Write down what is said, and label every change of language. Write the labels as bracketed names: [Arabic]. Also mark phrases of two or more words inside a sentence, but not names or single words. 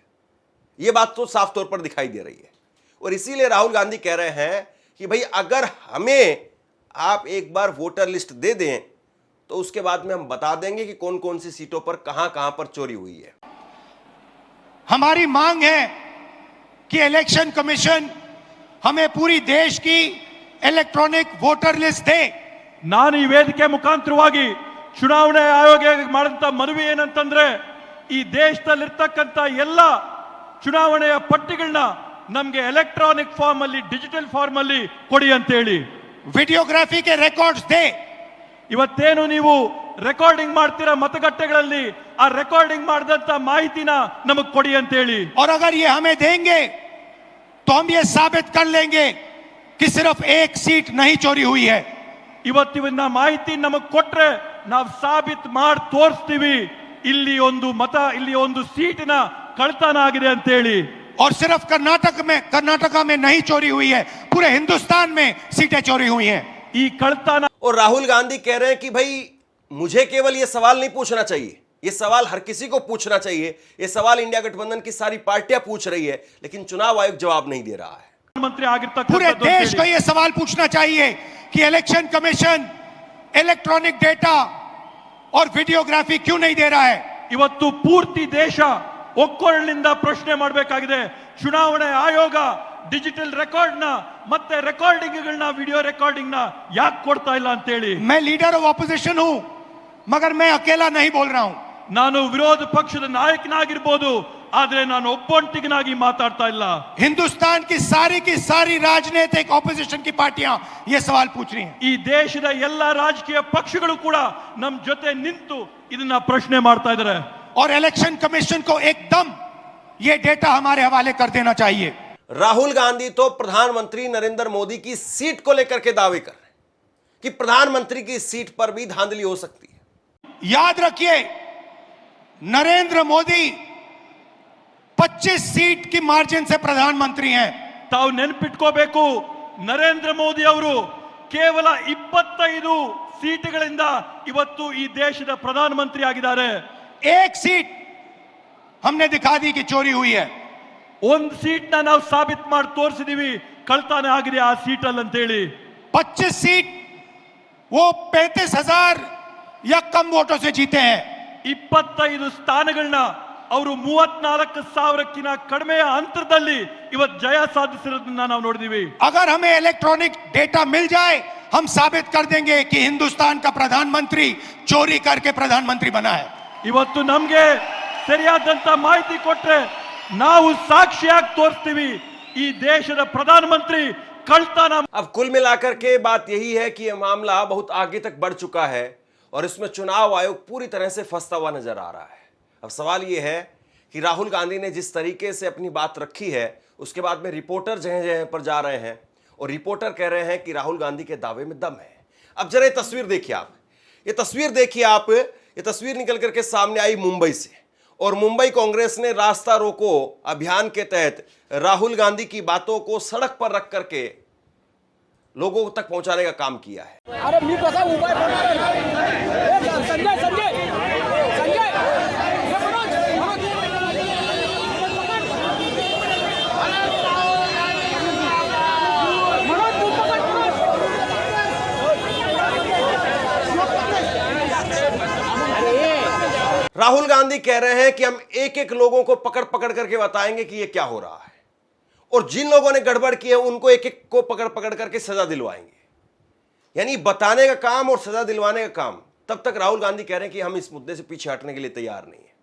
[Hindi] ये बात तो साफ तौर पर दिखाई दे रही है और इसीलिए राहुल गांधी कह रहे हैं कि भाई अगर हमें आप एक बार [English] voter list [Hindi] दे दें तो उसके बाद में हम बता देंगे कि कौन कौन सी सीटों पर कहां कहां पर चोरी हुई है। हमारी मांग है कि [English] election commission [Hindi] हमें पूरी देश की [English] electronic voter list [Hindi] दे। [Kannada] ನಾನು ಈ ವೇದಿಕೆ ಮುಖಾಂತರವಾಗಿ ಚುನಾವಣೆ ಆಯೋಗಕ್ಕೆ ಮಾಡಿದಂತ ಮನವಿ ಏನಂತಂದ್ರೆ ಈ ದೇಶದಲ್ಲಿರ್ತಕ್ಕಂತ ಎಲ್ಲ ಚುನಾವಣೆಯ ಪಟ್ಟಿಗಳನ್ನ ನಮಗೆ [English] electronic form [Kannada] ಅಲ್ಲಿ, [English] digital form [Kannada] ಅಲ್ಲಿ ಕೊಡಿ ಅಂತ ಹೇಳಿ। [Hindi] वीडियोग्राफी के रिकॉर्ड्स दे। [Kannada] ಇವತ್ತೇನು ನೀವು ರೆಕಾರ್ಡಿಂಗ್ ಮಾಡ್ತೀರಾ ಮತಗಟ್ಟೆಗಳಲ್ಲಿ, ಆ ರೆಕಾರ್ಡಿಂಗ್ ಮಾಡಿದಂತ ಮಾಹಿತಿನ ನಮಗೆ ಕೊಡಿ ಅಂತ ಹೇಳಿ। [Hindi] और अगर ये हमें देंगे तो हम ये साबित कर लेंगे कि सिर्फ एक सीट नहीं चोरी हुई है। [Kannada] ಇವತ್ತಿನ ಮಾಹಿತಿ ನಮಗೆ ಕೊಟ್ರೆ ನಾವು ಸಾಬೀತ್ ಮಾಡಿ ತೋರಿಸ್ತೀವಿ ಇಲ್ಲಿ ಒಂದು ಮತ, ಇಲ್ಲಿ ಒಂದು ಸೀಟಿನ ಕಳ್ತನ ಆಗಿದೆ ಅಂತ ಹೇಳಿ। [Hindi] और सिर्फ कर्नाटका में नहीं चोरी हुई है, पूरे हिंदुस्तान में सीटें चोरी हुई हैं। [Kannada] ಈ ಕಳ್ತನ [Hindi] और राहुल गांधी कह रहे हैं कि भाई मुझे केवल यह सवाल नहीं पूछना चाहिए, यह सवाल हर किसी को पूछना चाहिए, यह सवाल इंडिया गठबंधन की सारी पार्टियां पूछ रही है, लेकिन चुनाव आयोग जवाब नहीं दे रहा है। मंत्री पूरे देश को यह सवाल पूछना चाहिए कि [English] election commission electronic data [Hindi] और वीडियोग्राफी क्यों नहीं दे रहा है। [Kannada] ಇವತ್ತು ಪೂರ್ತಿ ದೇಶ ಒಕ್ಕೊರಲಿನಿಂದ ಪ್ರಶ್ನೆ ಮಾಡಬೇಕಾಗಿದೆ, ಚುನಾವಣೆ ಆಯೋಗ [English] digital record [Kannada] ನ ಮತ್ತೆ ರೆಕಾರ್ಡಿಂಗ್ಗಳನ್ನ, [English] video recording [Kannada] ನ ಯಾಕೆ ಕೊಡ್ತಾ ಇಲ್ಲ ಅಂತ ಹೇಳಿ। [Hindi] मैं [English] leader of opposition [Hindi] हूं, मगर मैं अकेला नहीं बोल रहा हूं। [Kannada] ನಾನು ವಿರೋಧ ಪಕ್ಷದ ನಾಯಕನಾಗಿರಬಹುದು, ಆದ್ರೆ ನಾನು ಒಬ್ಬೊಂಟಿಗನಾಗಿ ಮಾತಾಡ್ತಾ ಇಲ್ಲ। [Hindi] हिंदुस्तान की सारी राजनीतिक ऑपोजिशन की पार्टियां ये सवाल पूछ रही हैं। [Kannada] ಈ ದೇಶದ ಎಲ್ಲ ರಾಜಕೀಯ ಪಕ್ಷಗಳು ಕೂಡ ನಮ್ಮ ಜೊತೆ ನಿಂತು ಇದನ್ನ ಪ್ರಶ್ನೆ ಮಾಡ್ತಾ ಇದ್ದಾರೆ। [Hindi] और [English] election commission [Hindi] को एकदम ये डेटा हमारे हवाले कर देना चाहिए। राहुल गांधी तो प्रधानमंत्री नरेंद्र मोदी की सीट को लेकर के दावे कर रहे हैं कि प्रधानमंत्री की सीट पर भी धांधली हो सकती है। याद रखिए, नरेंद्र मोदी 25 सीट की मार्जिन से प्रधानमंत्री हैं। [Kannada] ತಾವು ನೆನಪಿಟ್ಕೋಬೇಕು, ನರೇಂದ್ರ ಮೋದಿ ಅವರು ಕೇವಲ 25 ಸೀಟುಗಳಿಂದ ಇವತ್ತು ಈ ದೇಶದ ಪ್ರಧಾನಮಂತ್ರಿ ಆಗಿದ್ದಾರೆ। [Hindi] एक सीट हमने दिखा दी कि चोरी हुई है। [Kannada] ಒಂದು ಸೀಟ್ ನಾವು ಸಾಬೀತು ಮಾಡಿ ತೋರಿಸಿದೀವಿ ಕಳ್ತನ ಆಗಿದೆ ಆ ಸೀಟ್ ಅಲ್ಲಿ ಅಂತ ಹೇಳಿ। [Hindi] 25 सीट वो 35,000 या कम वोटों से जीते हैं। [Kannada] 25 ಸ್ಥಾನಗಳನ್ನ ಅವರು 34,000ಕ್ಕಿಂತ ಕಡಿಮೆಯ ಅಂತರದಲ್ಲಿ ಇವತ್ತು ಜಯ ಸಾಧಿಸಿರೋದನ್ನ ನಾವು ನೋಡಿದೀವಿ। [Hindi] अगर हमें [English] electronic data [Hindi] मिल जाए, हम साबित कर देंगे कि हिंदुस्तान का प्रधानमंत्री चोरी करके प्रधानमंत्री बना है। [Kannada] ಇವತ್ತು ನಮಗೆ ಸರಿಯಾದಂತ ಮಾಹಿತಿ ಕೊಟ್ರೆ ನಾವು ಸಾಕ್ಷಿಯಾಗಿ ತೋರಿಸ್ತೀವಿ ಈ ದೇಶದ ಪ್ರಧಾನಮಂತ್ರಿ ಕಳ್ತನ। [Hindi] अब कुल मिलाकर के बात यही है कि यह मामला बहुत आगे तक बढ़ चुका है और इसमें चुनाव आयोग पूरी तरह से फंसता हुआ नजर आ रहा है। अब सवाल यह है कि राहुल गांधी ने जिस तरीके से अपनी बात रखी है, उसके बाद में रिपोर्टर जगह जगह पर जा रहे हैं और रिपोर्टर कह रहे हैं कि राहुल गांधी के दावे में दम है। अब जरा ये तस्वीर देखिए आप, ये तस्वीर देखिए आप, ये तस्वीर निकल करके सामने आई मुंबई से और मुंबई कांग्रेस ने रास्ता रोको अभियान के तहत राहुल गांधी की बातों को सड़क पर रख करके लोगों तक पहुंचाने का काम किया है। [Marathi] अरे मी कसा उभा आहे संजय संजय संजय हे मनोज मनोज तू पकड [Hindi] राहुल गांधी कह रहे हैं कि हम एक एक लोगों को पकड़ पकड़ करके बताएंगे कि ये क्या हो रहा है और जिन लोगों ने गड़बड़ की है उनको एक एक को पकड़ पकड़ करके सजा दिलवाएंगे। यानी बताने का काम और सजा दिलवाने का काम। तब तक राहुल गांधी कह रहे हैं कि हम इस मुद्दे से पीछे हटने के लिए तैयार नहीं है।